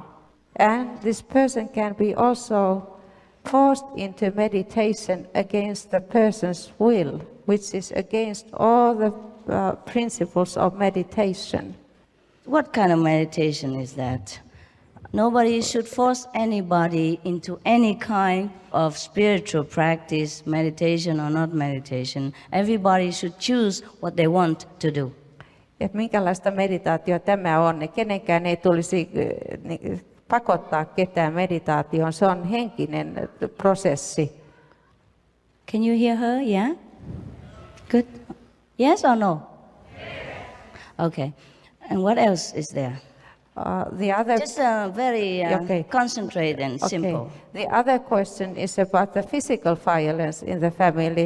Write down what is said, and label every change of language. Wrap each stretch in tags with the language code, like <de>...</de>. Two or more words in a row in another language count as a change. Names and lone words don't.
<en>And this person can be also forced into meditation against the person's will, which is against all the principles of meditation. What kind of meditation is that? Nobody should force anybody into any kind of spiritual practice, meditation or not meditation. Everybody should choose what they want to do.</en> <fi>Ja minkälaista meditaatio tämä on? Kenenkään ei tulisi pakottaa ketään meditaatioon. Se on henkinen prosessi.</fi> <en>Can you hear her? Yeah? Good. Yes or no? Yes. Okay. And what else is there? The other Just very concentrated and simple. The other question is about the physical violence in the family.</en>